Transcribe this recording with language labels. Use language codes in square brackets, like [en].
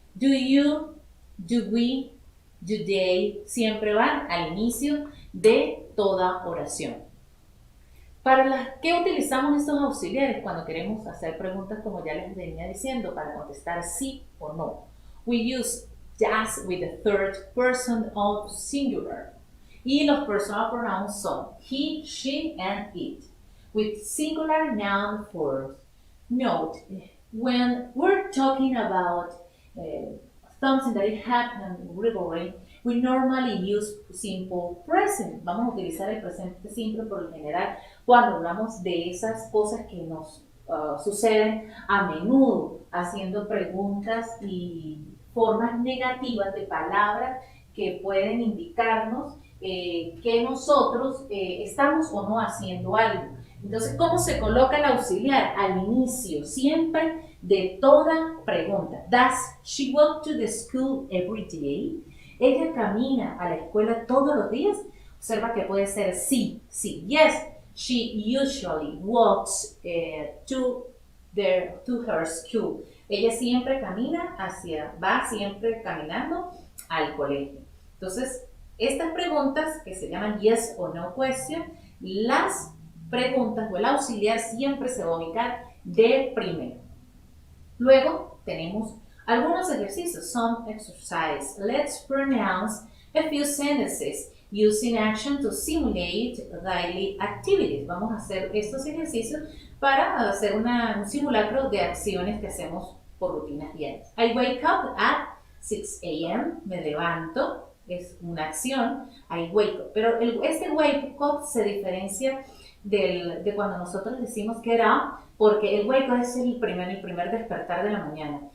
[en] Do you, do we, do they, [es] siempre van al inicio de toda oración. ¿Para las que utilizamos estos auxiliares cuando queremos hacer preguntas, como ya les venía diciendo, para contestar sí o no? [en] We use does with the third person of singular. Y los personal pronouns son he, she, and it, with singular noun forms. Note, when we're talking about something that happened regularly, we normally use simple present. [es] Vamos a utilizar el presente simple por lo general cuando hablamos de esas cosas que nos suceden a menudo, haciendo preguntas y formas negativas de palabras que pueden indicarnos que nosotros estamos o no haciendo algo. Entonces, ¿cómo se coloca el auxiliar? Al inicio, siempre de toda pregunta. [en] Does she walk to the school every day? [es] ¿Ella camina a la escuela todos los días? Observa que puede ser sí, sí. [en] Yes, she usually walks to her school. [es] Ella siempre va siempre caminando al colegio. Entonces, estas preguntas que se llaman yes o no question, las preguntas o el auxiliar siempre se va a ubicar de primero. Luego tenemos algunos ejercicios. [en] Some exercise. Let's pronounce a few sentences using action to simulate daily activities. [es] Vamos a hacer estos ejercicios para hacer un simulacro de acciones que hacemos por rutinas diarias. [en] I wake up at 6 a.m. [es] Me levanto. Es una acción. [en] I wake up. [es] Pero este wake up se diferencia de cuando nosotros decimos get up, porque el wake up es el primer despertar de la mañana.